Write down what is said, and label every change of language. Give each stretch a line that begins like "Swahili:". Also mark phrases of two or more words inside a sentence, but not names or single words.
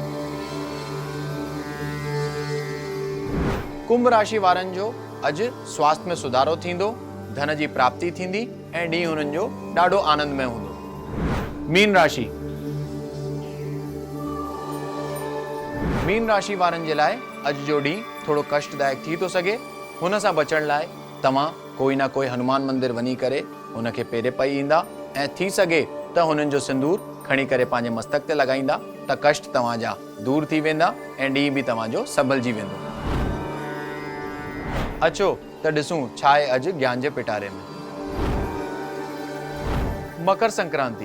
Sindhi: कुंभ राशि वारनि जो अॼु स्वास्थ्य में सुधारो थींदो, धन जी प्राप्ति थींदी ऐं ॾींहुं हुननि जो ॾाढो आनंदमय हूंदो। मीन राशि। मीन राशि वारनि जे लाइ अॼु जो ॾींहुं थोरो कष्टदायक थी थो सघे। हुन सां बचण लाइ तव्हां कोई न कोई हनुमान मंदिर वञी करे हुनखे पेरे पई ईंदा ऐं थी सघे त हुननि जो सिंदूर खणी करे पंहिंजे मस्तक ते लॻाईंदा त कष्ट तव्हांजा दूर थी वेंदा ऐं ॾींहुं बि तव्हांजो सबलजी वेंदो। अचो त ॾिसूं छा आहे अॼु ज्ञान जे पिटारे में। मकर संक्रांति।